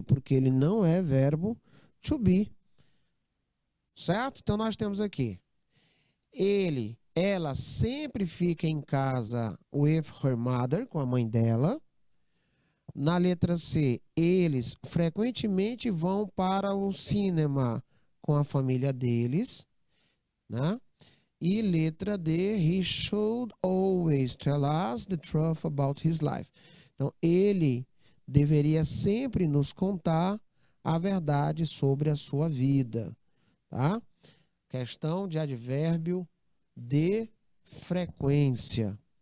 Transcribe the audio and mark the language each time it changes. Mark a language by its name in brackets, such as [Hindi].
[Portuguese] Porque ele não é verbo to be. Certo? Então, nós temos aqui. Ele ela sempre fica em casa [English] with her mother, [Portuguese] com a mãe dela. Na letra C, eles frequentemente vão para o cinema com a família deles, né? E letra D, [English] he should always tell us the truth about his life. [Portuguese] Então, ele deveria sempre nos contar a verdade sobre a sua vida, tá? Questão de advérbio de frequência.